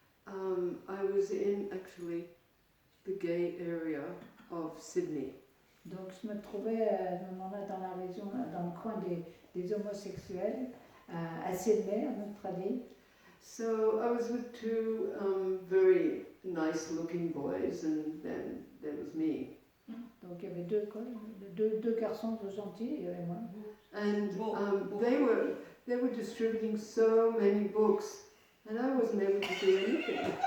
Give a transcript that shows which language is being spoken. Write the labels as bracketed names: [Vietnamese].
[English] I was in actually the gay area of Sydney. [French] Donc je me trouvais à ce moment-là dans la région, dans le coin des homosexuels, à Sydney, en Australie. [English] So I was with two very nice-looking boys, and then there was me. [French] Donc il y avait deux, quoi, deux garçons gentils et il y avait moi. [English] And they were distributing so many books, and I wasn't able to do anything.